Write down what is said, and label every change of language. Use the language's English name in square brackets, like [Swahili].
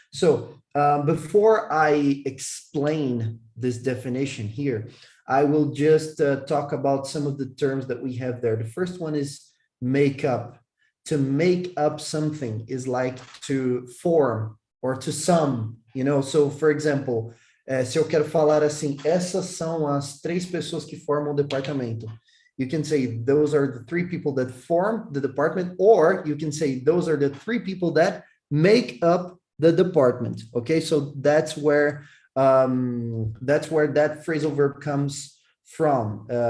[English] So before I explain this definition here, I will just talk about some of the terms that we have there. The first one is make up. To make up something is like to form or to sum, you know. So, for example, [Portuguese] se eu quero falar assim, essas são as 3 pessoas que formam o departamento. [English] You can say those are the 3 people that form the department, or you can say those are the 3 people that make up the department. Okay, so that's where that phrasal verb comes from.